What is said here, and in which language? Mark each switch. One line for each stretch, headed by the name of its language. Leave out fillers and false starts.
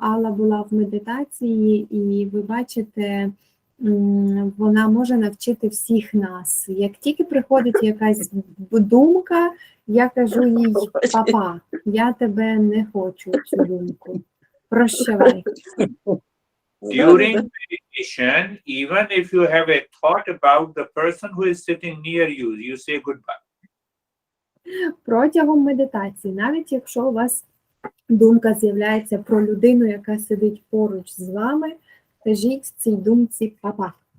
Ukrainian: Алла була в медитації, і ви бачите, вона може навчити всіх нас. Як тільки приходить якась думка, я кажу їй: папа, я тебе не хочу, цю думку. Прощавай.
English: During meditation, even if you have a thought about the person who is sitting near you, you say goodbye.
Ukrainian: Протягом медитації, навіть якщо у вас думка з'являється про людину, яка сидить поруч з вами, кажіть цій думці папа.